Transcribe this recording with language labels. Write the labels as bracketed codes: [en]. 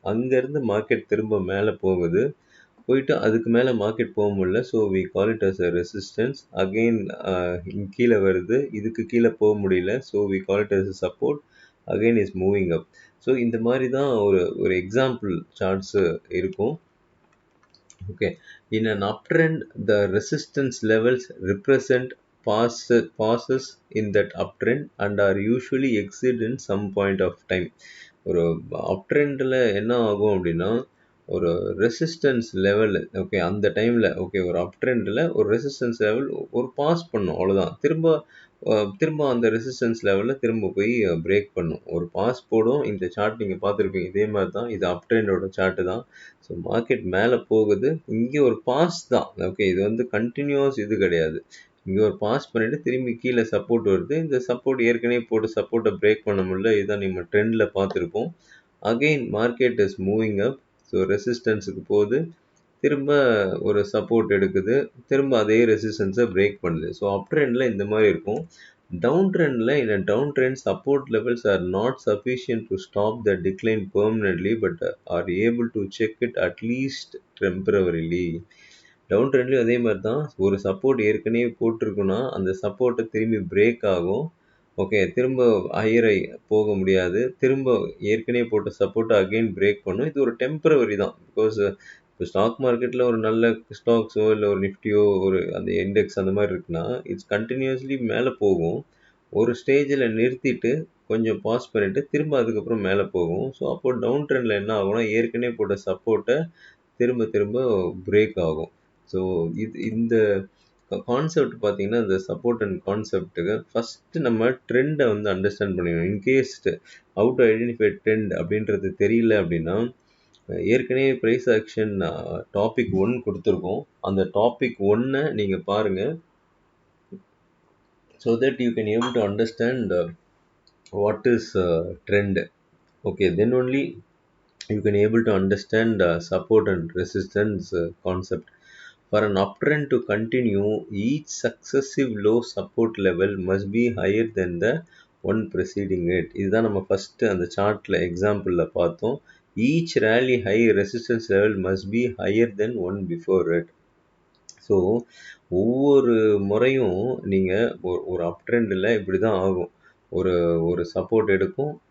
[ta] அங்கேருந்து மார்க்கெட் திரும்ப மேலே போகுது. போயிட்டு அதுக்கு மேலே மார்க்கெட் போக முடியல. [en] So we call it as a resistance. Again [ta] கீழே வருது. இதுக்கு கீழே போக முடியல. [en] So we call it as a support. Again is moving up. [ta] So இந்த மாதிரி தான் ஒரு எக்ஸாம்பிள் சார்ட்ஸு இருக்கும். [en] Okay, in an uptrend the resistance levels represent passes in that uptrend and are usually exit in some point of time. [ta] ஒரு அப்ட்ரெண்டில் என்ன ஆகும் அப்படின்னா, ஒரு ரெசிஸ்டன்ஸ் லெவல், ஓகே, அந்த டைமில் ஓகே ஒரு அப்ட்ரெண்டில் ஒரு ரெசிஸ்டன்ஸ் லெவல் ஒரு பாஸ் பண்ணும், அவ்வளோதான். திரும்ப அந்த ரெசிஸ்டன்ஸ் லெவலில் திரும்ப போய் பிரேக் பண்ணும், ஒரு பாஸ் போடும். இந்த சார்ட் நீங்கள் பார்த்துருப்பீங்க, இதே மாதிரி தான். இது அப்ட்ரெண்டோட சார்ட்டு தான். ஸோ மார்க்கெட் மேலே போகுது, இங்கே ஒரு பாஸ் தான். ஓகே, இது வந்து கண்டினியூஸ் இது கிடையாது. இங்கே ஒரு பாஸ் பண்ணிவிட்டு திரும்பி கீழே சப்போர்ட் வருது. இந்த சப்போர்ட் ஏற்கனவே போட்டு சப்போர்ட்டை பிரேக் பண்ண முடியல. இதுதான் நம்ம ட்ரெண்டில் பார்த்துருப்போம். [en] Again market is moving up. [ta] So ரெசிஸ்டன்ஸுக்கு போகுது, திரும்ப ஒரு சப்போர்ட் எடுக்குது, திரும்ப அதே ரெசிஸ்டன்ஸை பிரேக் பண்ணுது. ஸோ அப் ட்ரெண்டில் இந்த மாதிரி இருக்கும். [en] Down ட்ரெண்டில் in a down trend support levels are not sufficient to stop the decline permanently but are able to check it at least temporarily. [ta] Down ட்ரெண்ட்லேயும் அதே மாதிரி தான். ஒரு சப்போர்ட் ஏற்கனவே போட்டிருக்குன்னா அந்த சப்போர்ட்டை திரும்பி பிரேக் ஆகும். ஓகே, திரும்ப ஹையரை போக முடியாது. திரும்ப ஏற்கனவே போட்ட சப்போர்ட்டை அகெயின் பிரேக் பண்ணும். இது ஒரு டெம்பரவரி தான். பிகாஸ் இப்போ ஸ்டாக் மார்க்கெட்டில் ஒரு நல்ல ஸ்டாக்ஸோ இல்லை ஒரு நிஃப்டியோ ஒரு அந்த இண்டெக்ஸ் அந்த மாதிரி இருக்குன்னா, [en] it's continuously [ta] மேலே போகும். ஒரு ஸ்டேஜில் நிறுத்திட்டு கொஞ்சம் பாஸ் பண்ணிவிட்டு திரும்ப அதுக்கப்புறம் மேலே போகும். ஸோ அப்போது டவுன் ட்ரெண்டில் என்ன ஆகும்னா, ஏற்கனவே போட்ட சப்போர்ட்டை திரும்ப பிரேக் ஆகும். ஸோ இந்த கான்செப்ட் பார்த்தீங்கன்னா, இந்த சப்போர்ட் அண்ட் கான்செப்ட்டுக்கு ஃபஸ்ட்டு நம்ம ட்ரெண்டை வந்து அண்டர்ஸ்டாண்ட் பண்ணிக்கணும். [en] in case how to identify trend [ta] அப்படின்றது தெரியல அப்படின்னா, ஏற்கனவே ப்ரைஸ் ஆக்ஷன் டாபிக் 1 கொடுத்துருக்கோம். அந்த டாபிக் 1 நீங்கள் பாருங்கள். [en] So that you can able to understand what is trend. Okay, then only you can able to understand support and resistance concept. For an uptrend to continue, each successive low support level must be higher than the one preceding it. [ta] இதுதான் நம்ம first அந்த சார்ட்டில் எக்ஸாம்பிளில் பார்த்தோம். [en] Each rally high resistance level must be higher then one before it. [ta] So ஒவ்வொரு முறையும் நீங்கள் ஒரு அப் ட்ரெண்டில் இப்படி தான் ஆகும். ஒரு சப்போர்ட் எடுக்கும்,